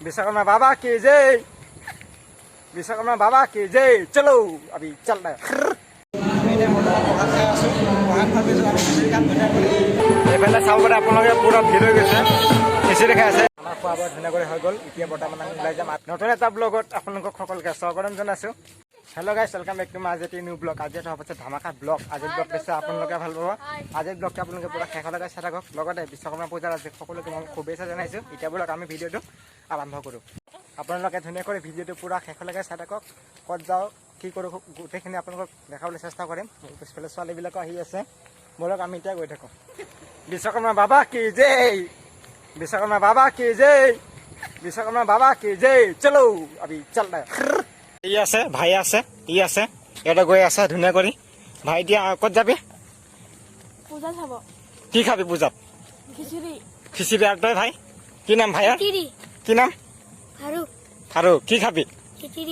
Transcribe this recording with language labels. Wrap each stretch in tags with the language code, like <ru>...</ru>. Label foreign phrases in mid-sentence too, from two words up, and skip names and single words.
<hi>विश्वकर्मा बाबा की जय, विश्वकर्मा बाबा की जय। चलो अभी चल रहा है।</hi> <as>এইফালে চাব পাৰে আপোনালোকে পুৰা ভিৰ হৈ গৈছে, খিচিৰি খাই আছে। আমাৰ খোৱা বোৱা ধুনীয়াকৈ হৈ গ'ল। এতিয়া বৰ্তমান আমি ওলাই যাম নতুন এটা ব্লগত আপোনালোকক সকলোকে স্বাগতম জনাইছোঁ।</as> <en>Hello guys, welcome back to my আজি new blog.</en> <as>আজি এটা হ'ব ধামাকা ব্লগ। আজিৰ ব্লগ বেছি আপোনালোকে ভাল পাব। আজিৰ ব্লগটো আপোনালোকে পুৰা শেষলৈকে চাই থাকক। লগতে বিশ্বকৰ্মা পূজাৰ আজি সকলোকে মই শুভেচ্ছা জনাইছোঁ। এতিয়া ব্লগ আমি ভিডিঅ'টো আৰম্ভ কৰোঁ। আপোনালোকে ধুনীয়াকৈ ভিডিঅ'টো পুৰা শেষলৈকে চাই থাকক। ক'ত যাওঁ, কি কৰোঁ, গোটেইখিনি আপোনালোকক দেখাবলৈ চেষ্টা কৰিম। পিছফালে ছোৱালীবিলাকো আহি আছে। বলক আমি এতিয়া গৈ থাকোঁ।</as> <hi>विश्वकर्मा बाबा की जय, विश्वकर्मा बाबा की जय, विश्वकर्मा बाबा की जय। चलो अभी चल रहा है।</hi> <as>ই আছে, ভাই আছে, ই আছে, এটা গৈ আছে ধুনীয়া কৰি। ভাই এতিয়া ক'ত যাবি? পূজা চাব। কি খাবি পূজাত? খিচিৰি। খিচিৰি। আৰু তই ভাই কি নাম ভাইয়া? কি নাম? ফাৰুক। ফাৰুক। কি খাবি? খিচিৰি।</as>